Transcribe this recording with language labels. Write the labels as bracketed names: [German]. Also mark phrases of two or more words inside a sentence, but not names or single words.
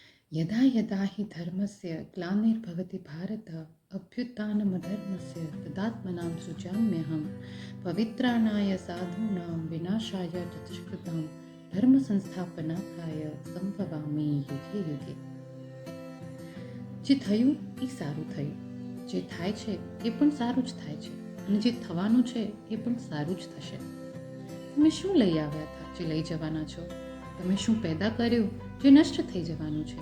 [Sanskrit] यदा यदा हि धर्मस्य ग्लानिर्भवति भारत अभ्युत्थानमधर्मस्य तदात्मनां सृजाम्यहं पवित्राणाय साधूनां विनाशाय चतुष्कृतां धर्म संस्थापनार्थाय સંભવામિ યુગે યુગે. [Gujarati] જે થયું એ સારું થયું, જે થાય છે એ પણ સારું જ થાય છે, અને જે થવાનું છે એ પણ સારું જ થશે. તમે શું લઈ આવ્યા હતા જે લઈ જવાના છો? તમે શું પેદા કર્યું જે નષ્ટ થઈ જવાનું છે?